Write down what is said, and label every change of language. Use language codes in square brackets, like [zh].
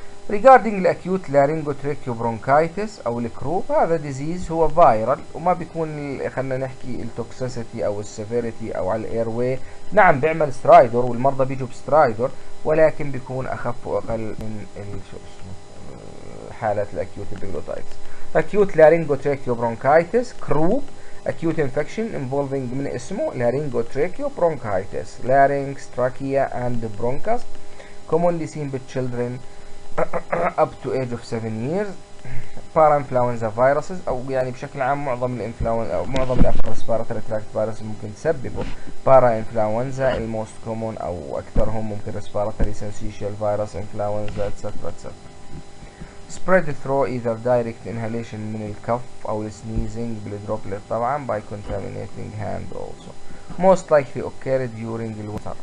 [ar] regarding الاكيوت laryngotracheobronchitis او الكروب، هذا ديزيز هو فايرال وما بيكون خلينا نحكي التوكسيسيتي او السيفيريتي او على الاير واي. نعم بيعمل سترايدر والمرضى بيجوا بسترايدر، ولكن بيكون اخف واقل من شو اسمه حالات الاكيوت epiglottitis. [en] acute laryngotracheobronchitis croup acute infection involving [ar] من اسمه [en] laryngotracheobronchitis larynx trachea and bronchus commonly seen with children up to age of 7 years. parainfluenza viruses [ar] او يعني بشكل عام معظم الانفلونزا او معظم الابر ريسبيراتوري تراكت فيروس ممكن تسببه [en] parainfluenza الموست common او اكثرهم ممكن respiratory syncytial virus influenza etc etc. spread through either direct inhalation [ar] من الكف او السنيزنج بالدروبلت طبعا [en] by contaminating hand also most likely occurred during الوتر.